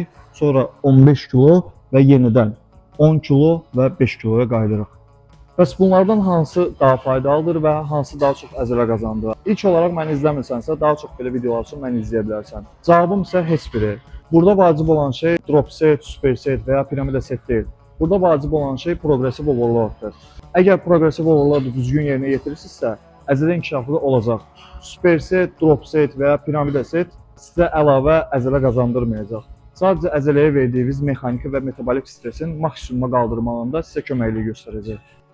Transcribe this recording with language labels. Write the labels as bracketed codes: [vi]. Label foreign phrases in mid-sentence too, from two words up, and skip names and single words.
[az] Sonra 15 kilo və yenidən 10 kilo və 5 kiloya qayıdırıq. Bəs bunlardan hansı daha faydalıdır və hansı daha çox əzələ qazandırır? İlk olaraq məni izləmirsənsə, daha çox belə videolar üçün məni izləyə bilərsən. Cavabım isə heç biri. Burada vacib olan şey [en] drop set, super set [az] və ya piramida set deyil. Burada vacib olan şey [en] progressiv overloaddur. [az] Əgər [en] progressiv overloadu [az] düzgün yerinə yetirirsinizsə, əzələ inkişafı da olacaq. [en] Super set, drop set [az] və ya piramida set sizə əlavə əzələ qazandırmayacaq. Sadəcə əzələyə verdiyiniz mexaniki və metabolik stresin maksimuma qaldırmağında sizə köməklik göstərəcək.